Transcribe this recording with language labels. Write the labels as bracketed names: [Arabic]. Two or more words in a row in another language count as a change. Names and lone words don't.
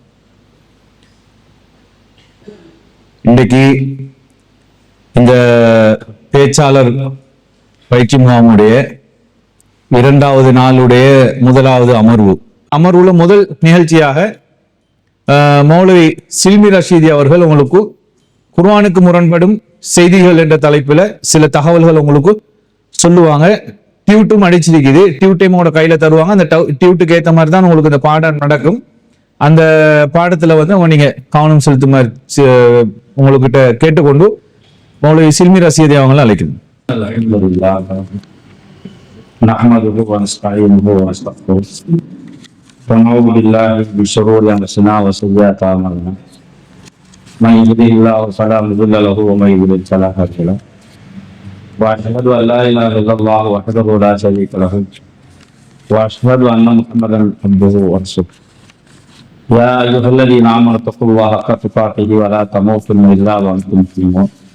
[Tamil] இன்றைக்கு இந்த பேச்சாளர் பயிற்சி முகாமுடைய 2வது நாளுடைய முதலாவது அமர்வுல முதல் நிகழ்ச்சியாக மௌலவி சில்மி ரஷீதி அவர்கள் உங்களுக்கு குர்ஆனுக்கு முரண்படும் செய்திகள் என்ற தலைப்புல சில தகவல்கள் உங்களுக்கு சொல்லுவாங்க. டியூட்டும் அடிச்சிருக்குது. டியூட்டையும் உங்களோட கையில தருவாங்க. அந்த டியூட்டுக்கு ஏற்ற மாதிரி தான் உங்களுக்கு இந்த பாடம் நடக்கும். அந்த பாடத்துல நீங்க கவனம் செலுத்துமாறு உங்ககிட்ட கேட்டுக்கொண்டு மௌலவி சில்மி ரஷீதி அவங்களை அழைக்கணும். [Arabic] نحمده ونستعينه ونستغفره ونعوذ بالله من شرور انفسنا وسيئات اعمالنا من يهده الله فلا مضل له ومن يضلل فلا هادي له واشهد ان لا اله الا الله وحده لا شريك له واشهد ان محمدا عبده ورسوله يا ايها الذين امنوا اتقوا الله حق تقاته ولا تموتن الا وانتم مسلمون